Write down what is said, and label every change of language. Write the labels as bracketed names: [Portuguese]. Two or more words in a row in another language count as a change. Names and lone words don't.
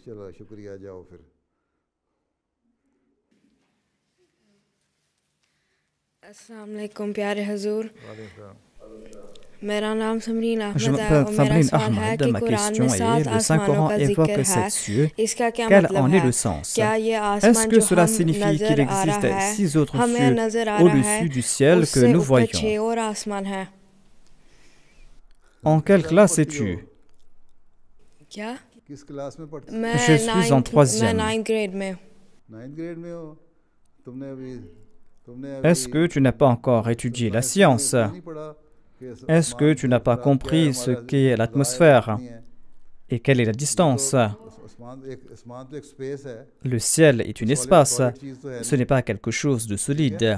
[Arabic] السلام علیکم, [Urdu] پیارے حضور. میرا نام ثمرین [French] Je [Urdu] احمد ہے اور [French] m'appelle [Urdu] मेरा [French] Samrin [Urdu] سوال ہے [French] Ahmad. [Urdu] कि [French] Ma [Urdu] कुरान [French] question [Urdu] में 7 [French] est, le Saint-Coran [Urdu] آسمانوں کا [French] évoque [Urdu] ذکر ہے, [French] 7 cieux. [Urdu] اس کا کیا [French] Quel [Urdu] मतलब [French] en est [Urdu] है? [French] le sens? [Urdu] کیا یہ [French] Est-ce [Urdu] आसमान [French] que [Urdu] जो [French] cela [Urdu] हम [French] signifie qu'il [Urdu] نظر آ رہا [French] existe [Urdu] है, [French] 6 autres [Urdu] हमें [French] cieux [Urdu] نظر آ رہا [French] au-dessus [Urdu] है, [French] du ciel que [Urdu] उससे [French] nous [Urdu] ऊपर [French] voyons? [Urdu] 6 اور آسمان ہے? [French] En quelle classe es-tu? [Urdu] क्या? [French] Je [Urdu] मैं [French] suis en 3e. [Urdu] 9th grade میں ہوں. [French] Est-ce que tu n'as pas encore étudié la science? Est-ce que tu n'as pas compris ce qu'est l'atmosphère? Et quelle est la distance? Le ciel est un espace, ce n'est pas quelque chose de solide.